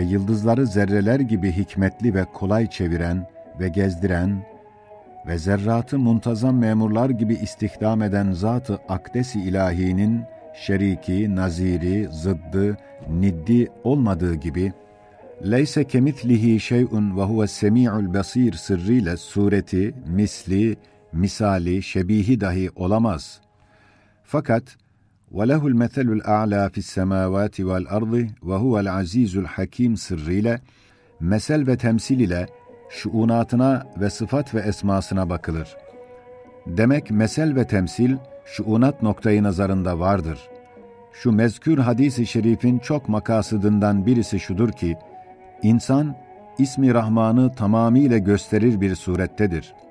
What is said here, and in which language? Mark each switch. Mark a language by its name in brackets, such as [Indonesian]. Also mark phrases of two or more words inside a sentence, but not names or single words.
[Turkish] yıldızları zerreler gibi hikmetli ve kolay çeviren ve gezdiren ve zerratı muntazam memurlar gibi istihdam eden Zat-ı Akdes-i İlahi'nin şeriki, naziri, zıddı, niddi olmadığı gibi, [Arabic] ليس كمثله شيء وهو السميع البصير [Turkish] sırrıyla sureti, misli, misali, şebihi dahi olamaz. Fakat [Arabic] وَلَهُ الْمَثَلُ الْأَعْلَى فِي السَّمَاوَاتِ وَالْأَرْضِ وَهُوَ الْعَز۪يزُ الْحَك۪يمِ [Turkish] sırrıyla, mesel ve temsil ile şuunatına ve sıfat ve esmasına bakılır. Demek mesel ve temsil, şuunat noktayı nazarında vardır. Şu mezkür hadis-i şerifin çok makasıdından birisi şudur ki, insan, ismi Rahman'ı tamamıyla gösterir bir surettedir.